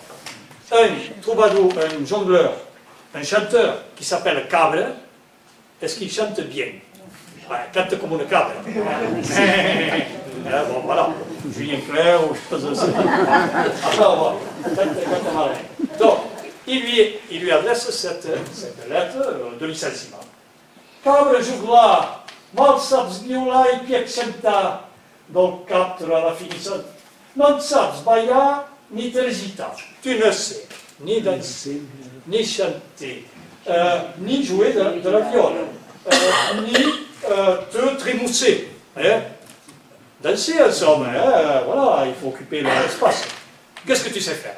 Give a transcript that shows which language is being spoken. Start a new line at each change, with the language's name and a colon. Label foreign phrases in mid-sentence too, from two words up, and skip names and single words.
French: Un troubadour, un jongleur, un chanteur qui s'appelle cabre, est-ce qu'il chante bien? Ouais, cante comme une cabre. Bon, voilà, Julien Clerc ou chose comme ça. Alors, voilà, donc, il lui adresse cette lettre de licenciement.
Occitan: Cabre jugla, mal saps violar i piec cantar, del cap de la finition. Non saps ballar ni tergitar.
French: Tu ne sais ni danser, ni chanter, ni jouer de la viole, ni te trémousser. Hein? Danser, en somme, hein? Voilà, il faut occuper l'espace. Qu'est-ce que tu sais faire?